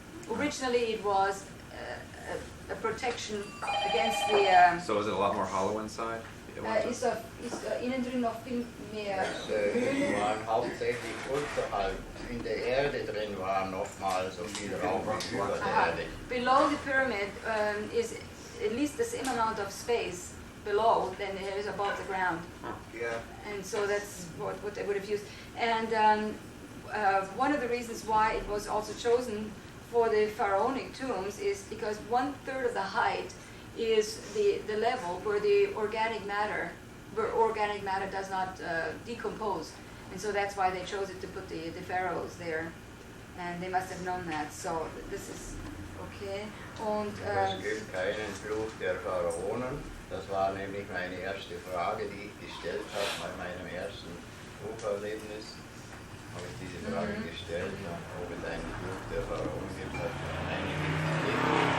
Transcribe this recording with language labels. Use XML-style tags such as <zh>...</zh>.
<en>Originally, it was a protection against the. So is it a lot more hollow inside?</en> <de>Ist innen drin noch viel mehr. Die waren hauptsächlich unterhalb. In der Erde drin war nochmal so viel Raum wie über der Erde.</de> <en>Below the pyramid is at least the same amount of space below than there is above the ground. Yeah. And so that's what they would have used. And one of the reasons why it was also chosen for the pharaonic tombs is because 1/3 of the height is the level where the organic matter does not decompose. And so that's why they chose it to put the pharaohs there. And they must have known that. So this is okay. Und,</en> <de>es gibt keinen Fluch der Pharaonen. Das war nämlich meine erste Frage, die ich gestellt habe bei meinem ersten Bucherlebnis. Habe ich diese Frage gestellt, ob es einen Fluch der Pharaonen gibt, hat einige nicht.</de>